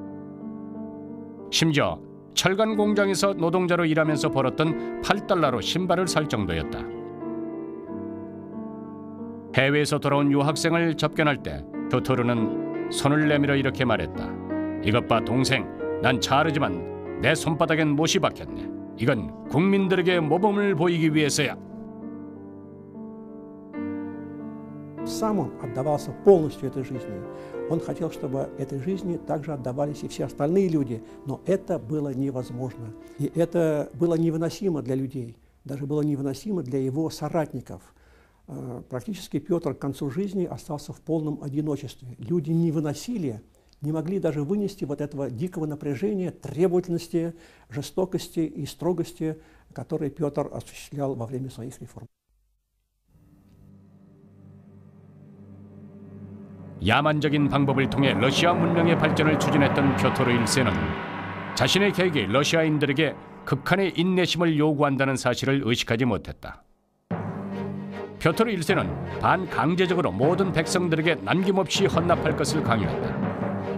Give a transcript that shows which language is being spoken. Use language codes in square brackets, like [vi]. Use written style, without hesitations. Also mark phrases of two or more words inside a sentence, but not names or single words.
[ko] 심지어 철간 공장에서 노동자로 일하면서 벌었던 $8로 신발을 살 정도였다. 해외에서 돌아온 유학생을 접견할 때 표토르는 손을 내밀어 이렇게 말했다. 이것 봐 동생, 난 차르지만 내 손바닥엔 못이 박혔네. 이건 국민들에게 모범을 보이기 위해서야. [ru] Сам он отдавался полностью этой жизни. Он хотел, чтобы этой жизни также отдавались и все остальные люди, но это было невозможно. И это было невыносимо для людей, даже было невыносимо для его соратников. Практически Петр к концу жизни остался в полном одиночестве. Люди не выносили, не могли даже вынести вот этого дикого напряжения, требовательности, жестокости и строгости, которые Петр осуществлял во время своих реформ. [ko] 야만적인 방법을 통해 러시아 문명의 발전을 추진했던 표토르 1세는 자신의 계획이 러시아인들에게 극한의 인내심을 요구한다는 사실을 의식하지 못했다. 표토르 1세는 반강제적으로 모든 백성들에게 남김없이 헌납할 것을 강요했다.